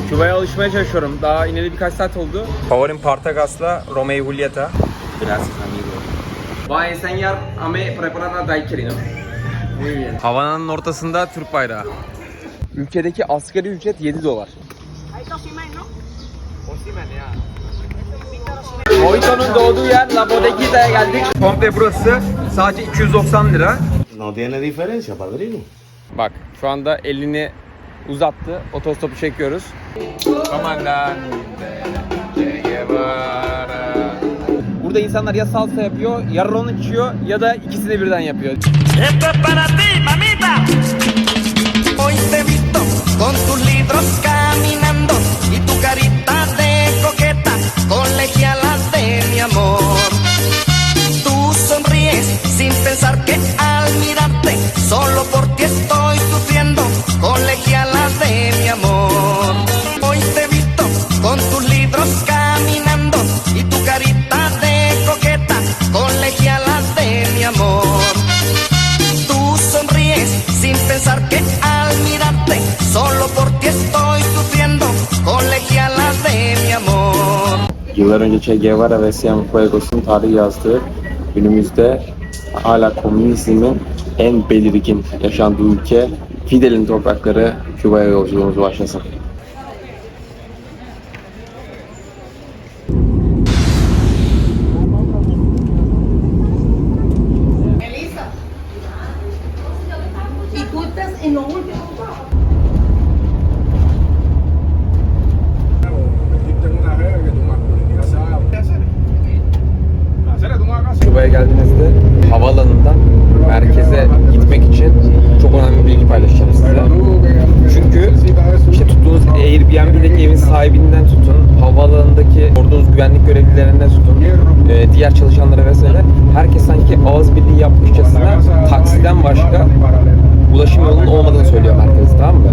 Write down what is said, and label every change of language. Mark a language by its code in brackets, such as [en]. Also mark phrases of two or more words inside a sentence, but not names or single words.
[tr] Küba'ya alışmaya çalışıyorum. Daha ineli birkaç saat oldu. Favorim Partagas'la Romeo y Julieta. [es] Gracias amigo. Va a enseñar a me preparar a daiquiri, ¿no? Muy bien. [tr] Havana'nın ortasında Türk bayrağı. Ülkedeki asgari ücret $7. Mojito'nun doğduğu yer La Bodeguita'ya geldik. Komple burası sadece 290 lira. [es] No tiene diferencia, padrino. [tr] Bak şu anda elini uzattı. Otostopu çekiyoruz. Burada insanlar ya salsa yapıyor, ya ron içiyor ya da ikisini birden yapıyor. [es] Esto es para ti, mamita. Hoy te he visto con tus libros caminando y tu carita de coqueta, colegiala de mi amor. Tú sonríes sin pensar que al mirarte solo por ti estoy sufriendo, colegiala de mi amor. Hoy te he visto con tus libros caminando y tu carita de coqueta, colegiala de mi amor. Tú sonríes sin pensar que al mirarte solo por ti estoy sufriendo, colegiala de mi amor. [tr] Yıllar önce Che Guevara ve Cienfuegos'un tarihi yazdığı, günümüzde hala komünizmin en belirgin yaşandığı ülke Fidel'in toprakları, Küba'ya yolculuğumuz başlasın. Elisa. [es] Y tú estás en lo último. [tr] Küba'ya geldiğinizde havaalanından merkeze gitmek için çok önemli bir bilgi paylaşacağım size. Çünkü işte tuttuğunuz Airbnb'deki evin sahibinden tutun, havaalanındaki sorduğunuz güvenlik görevlilerinden tutun, diğer çalışanlara vesaire, herkes sanki ağız birliği yapmışçasına taksiden başka ulaşım yolunun olmadığını söylüyor merkezde, tamam mı?